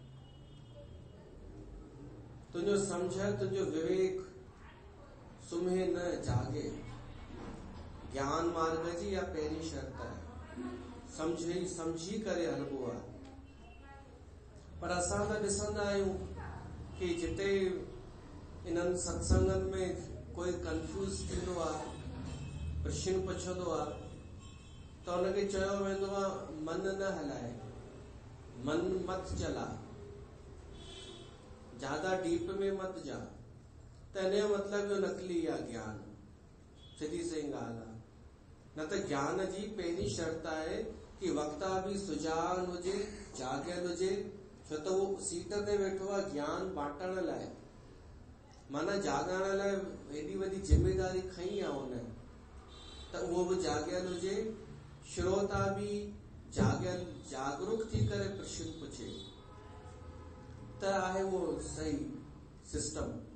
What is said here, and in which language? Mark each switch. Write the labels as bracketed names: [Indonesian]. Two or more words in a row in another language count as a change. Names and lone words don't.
[Sindhi] तुंहिंजो सम्झ, तुंहिंजो विवेक सुम्हे न जागे। ज्ञान मार्ग जी इहा पहिरीं शर्त आहे, समझी करे हलबो आहे। पर असां त ॾिसंदा आहियूं कि जिते इन्हनि सत्संगनि में कोई कंफ्यूज थींदो आहे, प्रश्न पुछंदो आहे, त उनखे चयो वेंदो आहे मन न हलाए, [Hindi] मन मत चला, ज्यादा डीप में मत जा। [Sindhi] त इन जो मतिलब जो नकली आहे ज्ञान। सिधी सही ॻाल्हि आहे। न त ज्ञान जी पहिरीं शर्त आहे कि वक्ता बि सुजान हुजे, जागियल हुजे, छो त उहो सीट ते वेठो आहे ज्ञान बांटण लाइ, माना जाॻाइण लाइ हेॾी वॾी जिम्मेदारी खई आहे हुन, त उहो बि जागियल हुजे, श्रोता बि जागियल जागरूक थी करे प्रश्न पुछे, त आहे उहो सही सिस्टम।